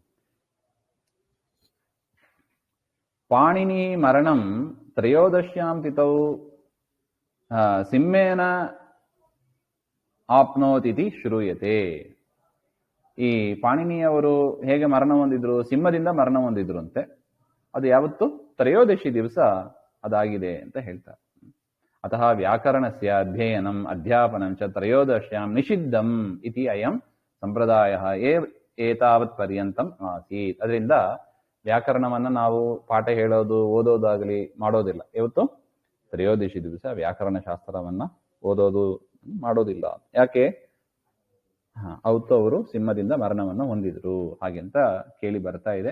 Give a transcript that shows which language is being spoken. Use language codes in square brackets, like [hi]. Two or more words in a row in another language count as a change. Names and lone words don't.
[sa] ಪಾಣಿನಿ ಮರಣಂ ತ್ರಯೋದಶ್ಯಾಂ ತಿಥೌ ಸಿಂಹೇನ ಆಪ್ನೋತಿಥಿ ಶ್ರೂಯತೆ. [kn] ಈ ಪಾಣಿನಿಯವರು ಹೇಗೆ ಮರಣ ಹೊಂದಿದ್ರು, ಸಿಂಹದಿಂದ ಮರಣ ಹೊಂದಿದ್ರು ಅಂತೆ. ಅದು ಯಾವತ್ತು, ತ್ರಯೋದಶಿ ದಿವಸ ಅದಾಗಿದೆ ಅಂತ ಹೇಳ್ತಾರೆ. [sa] ಅತಃ ವ್ಯಾಕರಣಸ್ಯ ಅಧ್ಯಯನಂ ಅಧ್ಯಾಪನಂ ಚ ತ್ರಯೋದಶ್ಯಾಂ ನಿಷಿದ್ಧಂ ಇತಿ ಅಯಂ ಸಂಪ್ರದಾಯ ಏತಾವತ್ ಪರ್ಯಂತಂ ಆಸೀತ್. [kn] ಅದರಿಂದ ವ್ಯಾಕರಣವನ್ನ ನಾವು ಪಾಠ ಹೇಳೋದು ಓದೋದಾಗಲಿ ಮಾಡೋದಿಲ್ಲ. ಇವತ್ತು ತ್ರಯೋದಶಿ ದಿವಸ ವ್ಯಾಕರಣ ಶಾಸ್ತ್ರವನ್ನ ಓದೋದು ಮಾಡೋದಿಲ್ಲ. ಯಾಕೆ, ಅವತ್ತು ಅವರು ಸಿಂಹದಿಂದ ಮರಣವನ್ನು ಹೊಂದಿದ್ರು ಹಾಗೆಂತ ಕೇಳಿ ಬರ್ತಾ ಇದೆ.